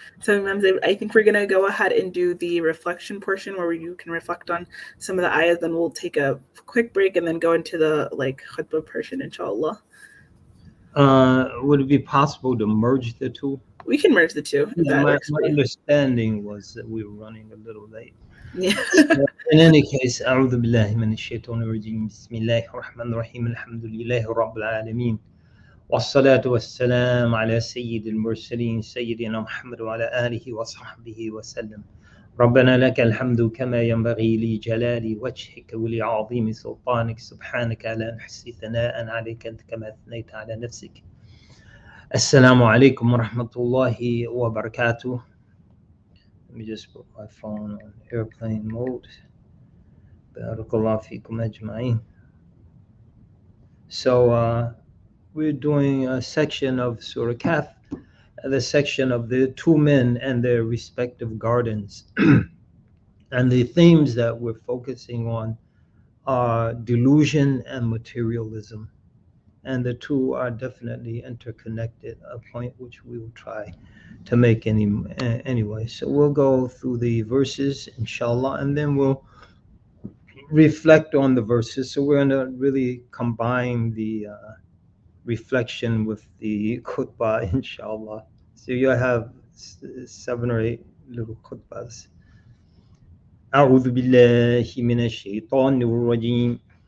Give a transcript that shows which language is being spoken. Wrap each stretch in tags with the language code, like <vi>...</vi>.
<en>So, Imam Zaid, I think we're going to go ahead and do the reflection portion where you can reflect on some of the ayahs. Then we'll take a quick break and then go into the khutbah portion, inshallah. Would it be possible to merge the two? We can merge the two. My understanding was that we were running a little late. Yeah. In any case,</en> <ar>أعوذ بالله من الشيطان الرجيم بسم الله الرحمن الرحيم الحمد لله رب العالمين والصلاة والسلام على سيد المرسلين سيدنا محمد وعلى آله وصحبه وسلم. ربنا لك الحمد كما ينبغي لجلال وجهك ولعظيم سلطانك سبحانك لا نحصي ثناء عليك أنت كما أثنيت على نفسك. السلام عليكم ورحمة الله وبركاته.</ar> <en>Let me just put my phone on airplane mode.</en> <ar>Barakallahu fikum ajma'in.</ar> <en>So we're doing a section of Surah Kahf, the section of the two men and their respective gardens. And the themes that we're focusing on are delusion and materialism. And the two are definitely interconnected, a point which we will try to make anyway. So we'll go through the verses, inshallah, and then we'll reflect on the verses. So we're going to really combine the reflection with the khutbah, inshallah. So you have 7 or 8 little khutbahs.</en> <ar>أعوذ بالله من الشيطان الرجيم.</ar>